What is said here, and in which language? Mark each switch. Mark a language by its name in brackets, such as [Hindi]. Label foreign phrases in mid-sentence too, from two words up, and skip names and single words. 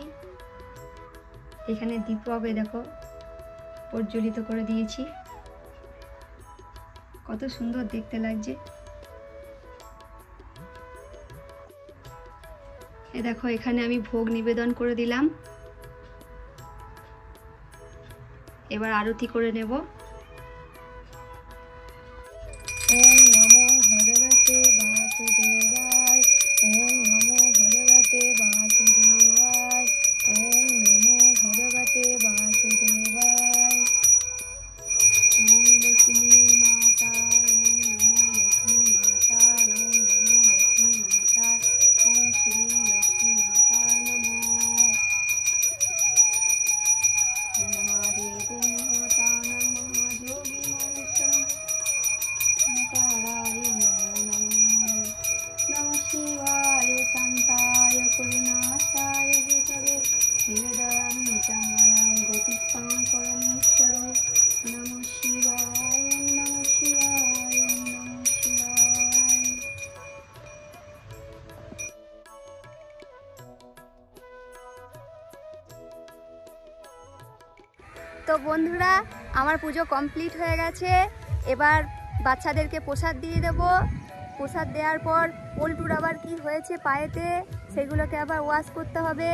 [Bangla] এখানে দীপক দেখো প্রজ্বলিত করে দিয়েছি, কত সুন্দর দেখতে লাগছে। এ দেখো, এখানে আমি ভোগ নিবেদন করে দিলাম। এবার আরতি করে নেব। [Sanskrit] ওম নমো ভগবতে বাসুদেবায়, ওম নমো ভগবতে বাসুদেবায়, ওম নমো ভগবতে বাসুদেবায়। ওম লক্ষ্মী মাতা, ওম নমো লক্ষ্মী মাতা, ওম নমো লক্ষ্মী মাতা, ওম শ্রী লক্ষ্মী মাতা নমো। মহাদেব মহাতা নমঃ, যোগী মহেশ্বরম নকারায় নমো নমঃ। নমঃ শিবায় শান্তায় করুণাসায় হেতবে হৃদয়ামি চামারাং গতিস্তাং পরমেশ্বর। নমঃ শিবায়, নমঃ শিবায়, নমঃ শিবায়। [Bangla] তো বন্ধুরা, আমার পুজো কমপ্লিট হয়ে গেছে। এবার বাচ্চাদেরকে প্রসাদ দিয়ে দেব। প্রসাদ দেওয়ার পর পল্টুর আবার কি হয়েছে পায়েতে, সেগুলোকে আবার ওয়াশ করতে হবে।